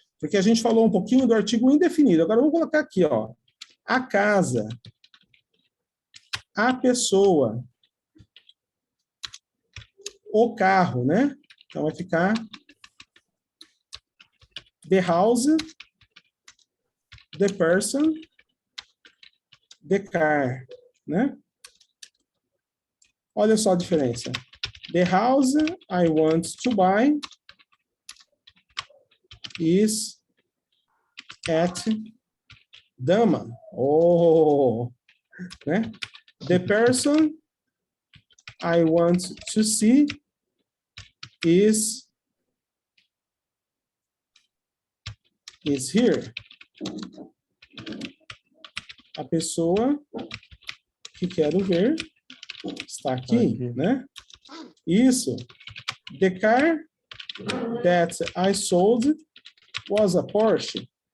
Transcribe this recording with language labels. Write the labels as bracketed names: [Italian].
[Portuguese] Porque a gente falou um pouquinho do artigo indefinido. Agora vamos colocar aqui, ó, a casa, a pessoa, o carro, né? Então vai ficar [English] the house, the person, the car, né? [Portuguese] Olha só a diferença. [English] The house I want to buy is at Dama. Oh, né? The person I want to see is here. [Portuguese] A pessoa que quero ver está aqui, né? Isso. [English] The car that I sold was a Porsche.